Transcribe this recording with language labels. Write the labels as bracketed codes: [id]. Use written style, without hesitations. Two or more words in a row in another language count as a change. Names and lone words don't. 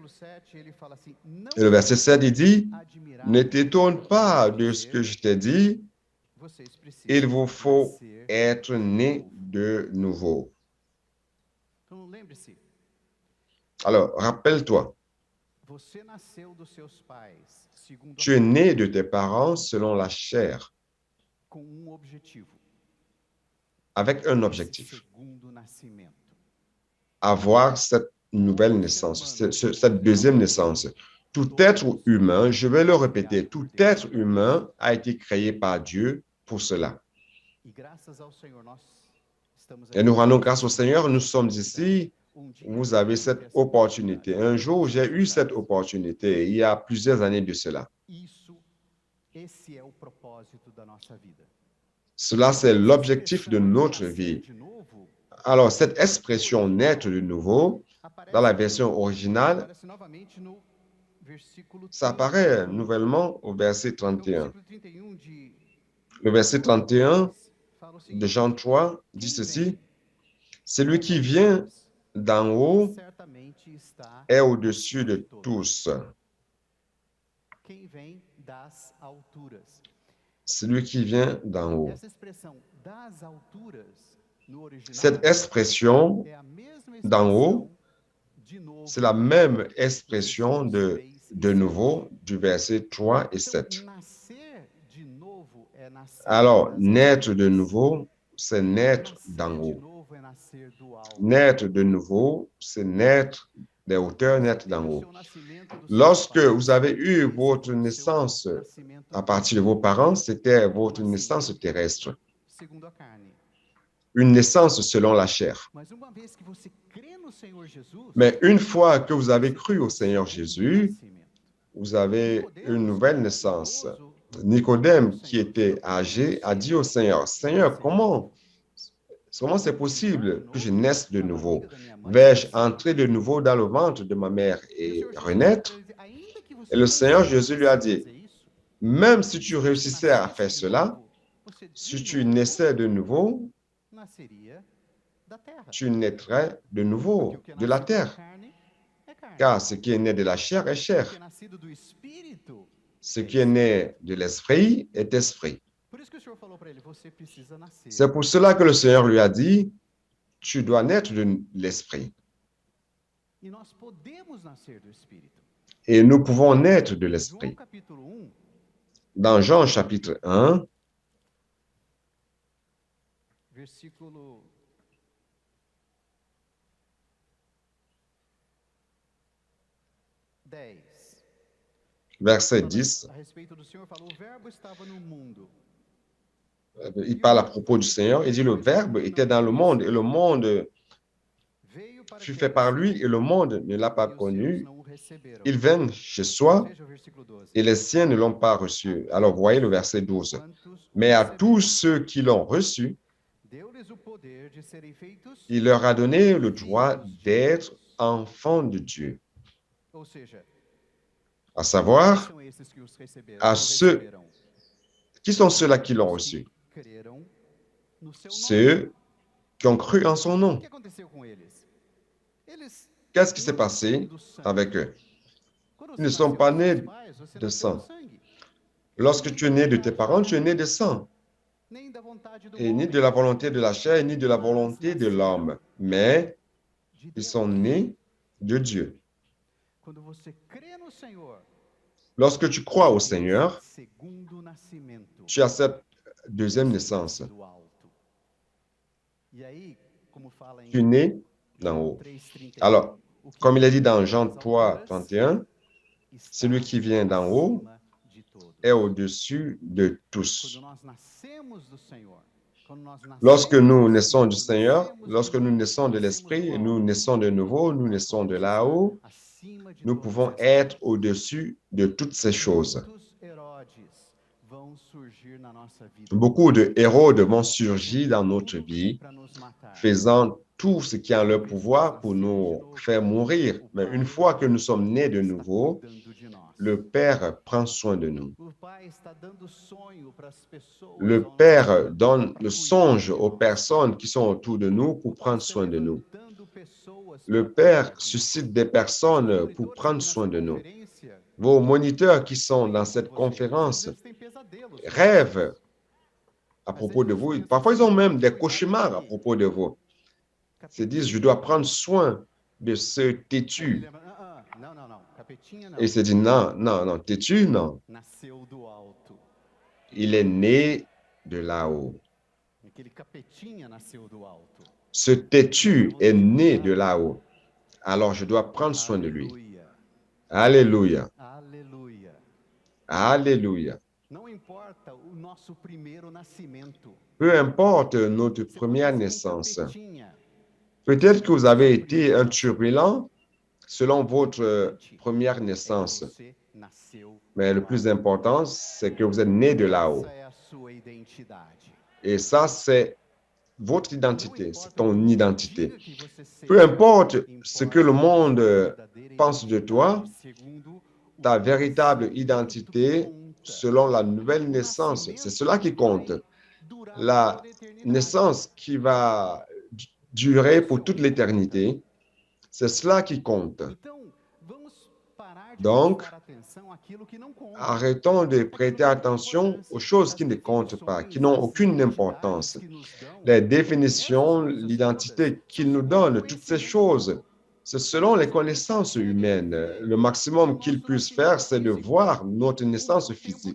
[fr] Et le verset 7, il dit, ne t'étonne pas de ce que je t'ai dit, il vous faut être né de nouveau. Alors, rappelle-toi, [pt] Você nasceu dos seus pais, segundo a [fr] Tu es né de tes parents selon la chair, [pt] com objetivo, [fr] avec un [pt] esse [fr] objectif, [pt] segundo nascimento. [fr] avoir cette nouvelle naissance, cette deuxième naissance. Tout être humain, je vais le répéter, tout être humain a été créé par Dieu pour cela. [pt] E graças ao Senhor, nós estamos [fr] Et nous [pt] aqui. [fr] rendons grâce au Seigneur, nous sommes ici, [pt] Dia [fr] vous avez cette opportunité. Un jour, j'ai eu cette opportunité, il y a plusieurs années de cela. [pt] Esse é o propósito da nossa vida. [fr] Cela, c'est l'objectif de notre vie. [pt] De novo, [fr] Alors, cette expression naître de nouveau, dans la version originale, [pt] aparece novamente no versículo [fr] ça apparaît nouvellement au verset [pt] Então, 31. versículo 31 de [fr] Le verset 31 [pt] fala o [fr] de [pt] seguinte: [fr] Jean 3 dit [pt] Quem [fr] ceci, [pt] vem [fr] celui [pt] das [fr] qui vient [pt] alturas [fr] d'en haut [pt] certamente está [fr] est au-dessus de [pt] acima [fr] tous. [pt] Quem vem das alturas. [fr] Celui qui vient d'en haut. [pt] Essa expressão das alturas no original [fr] Cette expression [pt] é a mesma [fr] d'en haut, [pt] expressão de novo. [fr] c'est la même expression de nouveau du verset 3 et 7. [pt] Então, nascer de novo é nascer [fr] Alors, [pt] das [fr] naître [pt] alturas. [fr] de nouveau, c'est naître [pt] Nascer [fr] d'en [pt] de [fr] haut. [pt] novo é nascer do alto. [fr] Naître de nouveau, c'est naître des hauteurs, naître d'en haut. [pt] Seu nascimento do seu [fr] Lorsque [pt] pai, [fr] vous avez eu [pt] esse [fr] votre [pt] foi o seu [fr] naissance [pt] nascimento [fr] à partir de vos parents, c'était votre [pt] nascimento [fr] naissance terrestre, [pt] segundo a carne. [fr] une naissance selon la chair. [pt] Mas uma vez que você crê no Senhor Jesus, [fr] Mais une fois que vous avez cru au Seigneur [pt] um [fr] Jésus, [pt] nascimento. [fr] vous avez une nouvelle naissance. [pt] Idoso, [fr] Nicodème, qui était âgé, a dit au Seigneur, Seigneur, comment c'est possible que je naisse de nouveau? Vais-je entrer de nouveau dans le ventre de ma mère et renaître? Et le Seigneur Jésus lui a dit, même si tu réussissais à faire cela, si tu naissais de nouveau, [pt] nasceria da terra. [fr] tu naîtrais de nouveau [pt] Porque o que é [fr] de la [pt] nascido da [fr] terre. [pt] carne é carne. [fr] Car ce qui est né de la chair est [pt] O que [fr] chair. [pt] é nascido do espírito. [fr] Ce qui est né de l'esprit est esprit. [pt] Por isso que o Senhor falou para ele, você precisa nascer. [fr] C'est pour cela que le Seigneur lui a dit, tu dois naître de l'esprit. [pt] E nós podemos nascer do espírito. [fr] Et nous pouvons naître de [pt] João [fr] l'esprit. [pt] capítulo 1, [fr] Dans Jean chapitre 1, [pt] versículo 10. [fr] verset 10, [pt] A respeito do Senhor falou, o verbo estava no mundo. [fr] il parle à propos du Seigneur. Il dit, le Verbe était dans le monde et le monde [pt] Veio para [fr] fut [pt] que [fr] fait par lui et le monde ne l'a pas [pt] e os seus [fr] connu. [pt] não o receberam. [fr] Il vint chez soi [pt] Veja o versículo 12. [fr] et les siens ne l'ont pas reçu. Alors voyez le verset 12. [pt] Quantos o [fr] Mais à [pt] receberam, [fr] tous ceux qui l'ont reçu, [pt] deu-lhes o poder de serem feitos [fr] il leur a donné le droit [pt] filhos de [fr] d'être [pt] Deus. [fr] enfants de Dieu. [pt] Ou seja, [fr] À [pt] quem [fr] savoir, [pt] são esses que os receberam? [fr] à [pt] O [fr] ceux- [pt] receberam? [fr] qui sont ceux-là qui l'ont [pt] Os [fr] reçu? [pt] que creram no seu nome. [fr] Ceux qui ont cru en son [pt] O [fr] nom. [pt] que aconteceu com eles? Eles [fr] Qu'est-ce qui s'est [pt] não [fr] passé [pt] nasceram do sangue. [fr] avec eux? [pt] Quando [fr] Ils ne [pt] você [fr] sont [pt] nasceu [fr] pas [pt] dos [fr] nés [pt] seus pais, você [fr] de [pt] nasceu [fr] sang. [pt] do sangue. [fr] Lorsque tu es né de tes parents, tu es né de sang, [pt] Nem da vontade do [fr] et ni [pt] homem, [fr] de la volonté de la chair, ni de la volonté de l'homme, mais [pt] de [fr] ils [pt] Deus. [fr] sont nés de Dieu. [pt] Quando você crê no Senhor, [fr] Lorsque tu crois au [pt] você [fr] Seigneur, [pt] tem segundo nascimento [fr] tu as cette deuxième naissance. [pt] do alto. E aí, como fala em [fr] Tu es né d'en haut. 3:31, Alors, [pt] o que [fr] comme il a dit dans [pt] vem [fr] Jean [pt] das [fr] 3, [pt] alturas [fr] 31, [pt] está [fr] celui qui vient d'en haut [pt] acima de todos. [fr] est au-dessus de tous. [pt] Quando nós nascemos do Senhor, quando nós [fr] Lorsque [pt] nascemos [fr] nous [pt] do [fr] naissons du [pt] Espírito, [fr] Seigneur, [pt] nascemos de [fr] lorsque nous [pt] novo, [fr] naissons de [pt] nascemos [fr] l'Esprit, [pt] do [fr] nous [pt] alto, [fr] naissons de nouveau, nous [pt] nós [fr] naissons de [pt] podemos [fr] là-haut, [pt] estar acima de [fr] nous [pt] todas [fr] pouvons [pt] essas [fr] être [pt] coisas. [fr] au-dessus de toutes ces choses. [pt] Muitos Herodes vão surgir na nossa vida, [fr] Beaucoup de héros vont surgir dans notre vie, [pt] para nos matar. [fr] faisant tout ce qui est en leur pouvoir pour nous faire mourir. Mais une fois que nous sommes nés de nouveau, [pt] Cuidando de nós. [fr] le Père prend soin de nous. [pt] O Pai está dando sonho para as pessoas [fr] Le [pt] ao nosso [fr] Père [pt] redor [fr] donne [pt] para [fr] le [pt] cuidar [fr] songe [pt] de [fr] aux [pt] nós. [fr] personnes qui sont autour de nous pour [pt] O Pai [fr] prendre [pt] está [fr] soin de nous. [pt] levantando pessoas [fr] Le [pt] para [fr] Père [pt] cuidar de nós. [fr] suscite des personnes pour prendre soin de nous. [pt] Conferência, [fr] Vos moniteurs qui sont dans [pt] sonham [fr] cette [pt] com você. [fr] conférence [pt] Às vezes têm pesadelos, [fr] rêvent à propos de vous. Parfois, ils ont même des cauchemars à propos de vous. Ils se disent, je dois prendre soin de ce [pt] Aí ele [fr] têtu. [pt] lembra, não, Capetinha não. [fr] Et il s'est dit, non, non, non, têtu, non. [pt] Nasceu do alto. [fr] Il est né de là-haut. [pt] Aquele capetinha nasceu do alto. [fr] Ce têtu est né de là-haut. Alors, je dois prendre soin de lui. [pt] Aleluia. [fr] Alléluia. [pt] Aleluia. [fr] Alléluia. [pt] Não importa o nosso primeiro nascimento. [fr] Peu importe notre [pt] Você [fr] première [pt] pode ser um [fr] naissance. [pt] capetinha. [fr] Peut-être que vous avez été un turbulent selon votre première [pt] É que [fr] naissance. [pt] você nasceu [fr] Mais le [pt] do [fr] plus [pt] alto. [fr] important, c'est que vous êtes né de là-haut. [pt] Essa é a sua identidade. [fr] Et ça, c'est votre [pt] Não [fr] identité, c'est [pt] importa o que [fr] ton [pt] o mundo [fr] identité. [pt] diga que você seja, [fr] Peu importe ce que le [pt] importa a [fr] monde [pt] sua verdadeira [fr] pense de toi, [pt] identidade segundo o [fr] ta [pt] nascimento [fr] véritable [pt] que [fr] identité [pt] conta. [fr] selon la nouvelle [pt] O [fr] naissance, c'est [pt] nascimento [fr] cela qui compte. [pt] vai durar [fr] La [pt] por eternidade. [fr] naissance qui va durer pour toute l'éternité, c'est cela qui compte. [pt] Então, vamos parar de [fr] Donc, [pt] prestar atenção àquilo que não conta. [fr] arrêtons de prêter attention aux choses qui ne comptent pas, qui n'ont aucune importance. Les définitions, l'identité qu'il nous donne, toutes ces choses, c'est selon les connaissances humaines. Le maximum qu'ils puissent faire, c'est de voir notre naissance physique.